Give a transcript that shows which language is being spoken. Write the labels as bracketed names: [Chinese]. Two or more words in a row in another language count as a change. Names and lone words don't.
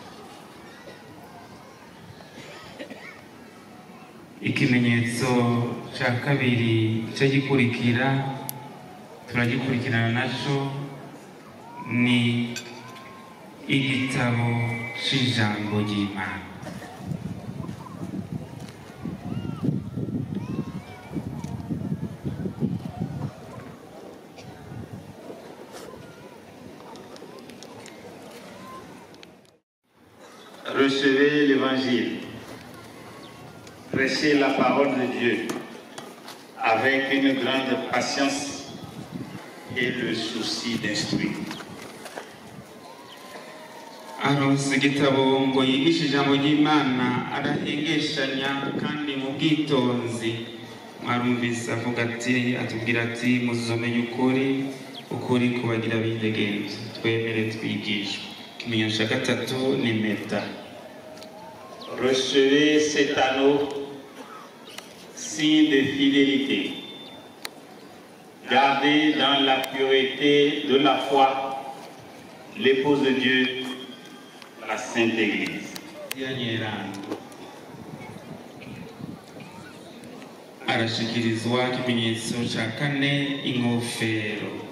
[Rundi] Ikimenyetso ca kabiri gikurikira turagikurikirana naco ni igitabo c'ijambo ry'Imana. [French] Recevez l'Évangile, prêchez la parole de Dieu avec une grande patience et le souci d'instruire. [Rundi] Aronse igitabo ngo yigishe ijambo ry'Imana arahengeshanya kandi mu bwitonzi mwarumvise avuga ati atubwira ati muzomenya ukuri kubagira bindegenzi twemere twigishwe. Ikimenyetso ca gatatu ni impeta. [French] Recevez cet anneau, signe de fidélité. Gardez dans la pureté de la foi l'épouse de Dieu, la Sainte Église. [Rundi] Arashikirizwa ikimenyetso ca kane inkofero.